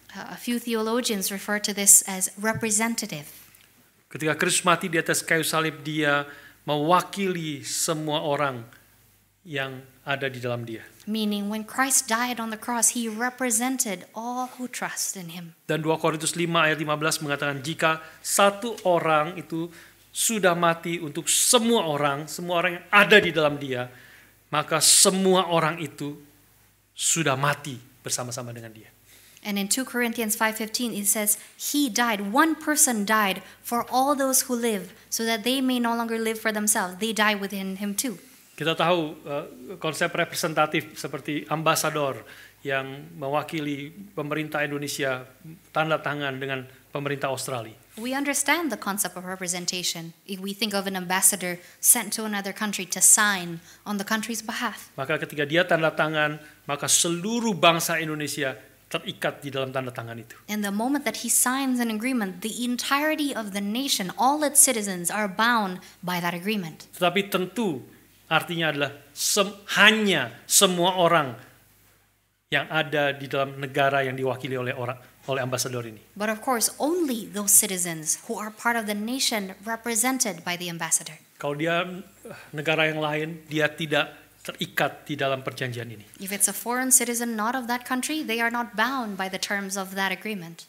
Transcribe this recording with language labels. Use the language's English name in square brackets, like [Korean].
[English] A few theologians refer to this as representative. [Indonesian] Ketika Kristus mati di atas kayu salib, Dia mewakili semua orang yang ada di dalam Dia. [English] Meaning when Christ died on the cross, he represented all who trust in him. [Indonesian] Dan 2 Korintus 5 ayat 15 mengatakan jika satu orang itu sudah mati untuk semua orang yang ada di dalam Dia, maka semua orang itu sudah mati bersama-sama dengan Dia. [English] And in 2 Corinthians 5:15 it says, he died, one person died for all those who live, so that they may no longer live for themselves. They die within him too. [Indonesian] Kita tahu konsep representatif seperti ambasador yang mewakili pemerintah Indonesia tanda tangan dengan pemerintah Australia. [English] We understand the concept of representation if we think of an ambassador sent to another country to sign on the country's behalf. [Indonesian] Maka ketika dia tanda tangan, maka seluruh bangsa Indonesia terikat di dalam tanda tangan itu. [English] And the moment that he signs an agreement, the entirety of the nation, all its citizens are bound by that agreement. [Indonesian] Tetapi tentu artinya adalah hanya semua orang yang ada di dalam negara yang diwakili oleh oleh ambasador ini. [English] But of course, only those citizens who are part of the nation represented by the ambassador. [Indonesian] Kalau dia negara yang lain, dia tidak terikat di dalam perjanjian ini. [English] If it's a foreign citizen not of that country, they are not bound by the terms of that agreement.